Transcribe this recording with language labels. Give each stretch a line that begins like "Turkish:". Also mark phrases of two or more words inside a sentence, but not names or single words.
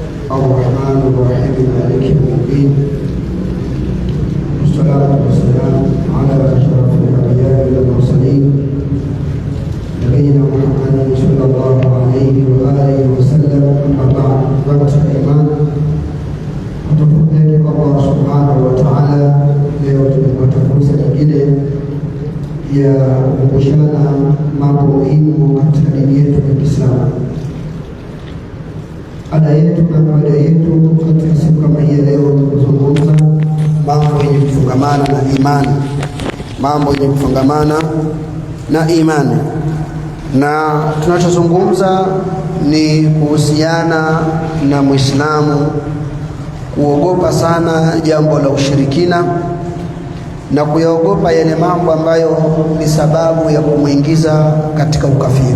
Arabic: الرحمن الرحيم مالك يوم الدين والصلاة والسلام على أشرف الأنبياء والمرسلين نبينا محمد صلى الله عليه وآله وسلم. أما بعد فاتقوا الإيمان وتفضل الله سبحانه وتعالى
Swahili: leo tumepata fursa nyingine ya kukumbushana mambo muhimu katika dini yetu ya Kiislamu. Ada yetu na mada yetu katika siku kama hii leo kuzungumza mambo yenye kufungamana na imani, mambo yenye kufungamana na imani, na tunachozungumza ni kuhusiana na Muislamu kuogopa sana jambo la ushirikina na kuyaogopa yale mambo ambayo ni sababu ya kumuingiza katika ukafiri.